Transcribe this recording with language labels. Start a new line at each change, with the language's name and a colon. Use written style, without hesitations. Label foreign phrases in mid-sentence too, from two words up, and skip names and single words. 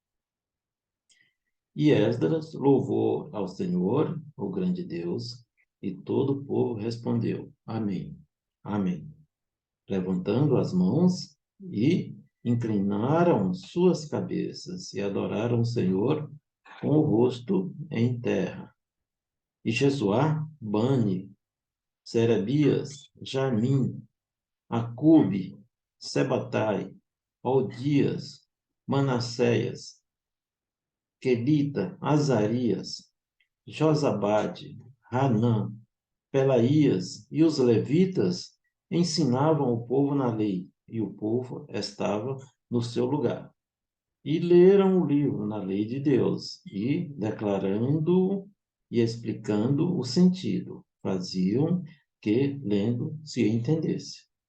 Portuguese: E Esdras louvou ao Senhor, o grande Deus, e todo o povo respondeu: Amém. Amém. Levantando as mãos e inclinaram suas cabeças e adoraram o Senhor com o rosto em terra. E Jesuá, Bani, Serebias, Jamim, Acube, Sebatai, Aldias, Manasseias, Quelita, Azarias, Josabade, Hanã, Pelaías e os levitas ensinavam o povo na lei, e o povo estava no seu lugar. E leram o livro na lei de Deus, e, declarando e explicando o sentido, faziam que, lendo, se entendesse.